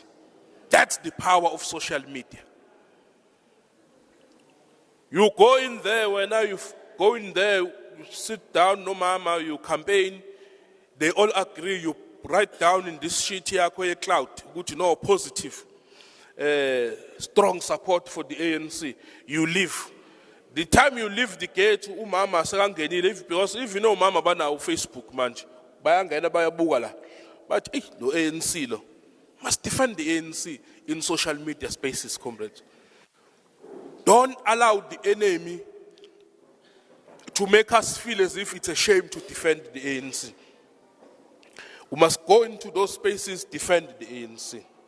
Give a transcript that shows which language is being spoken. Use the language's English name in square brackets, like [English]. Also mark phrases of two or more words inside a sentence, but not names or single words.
[English] That's the power of social media. You go in there, when you go in there, you sit down, no mama, you campaign, they all agree, you write down in this sheet here, cloud, good, positive, strong support for the ANC. You leave. The time you leave the gate, mama, because if you know mama, [Zulu] ba na Facebook, [English] man, [Zulu] bayangena bayabukala. [English] But the ANC must defend the ANC in social media spaces, comrades. Don't allow the enemy to make us feel as if it's a shame to defend the ANC. We must go into those spaces, defend the ANC.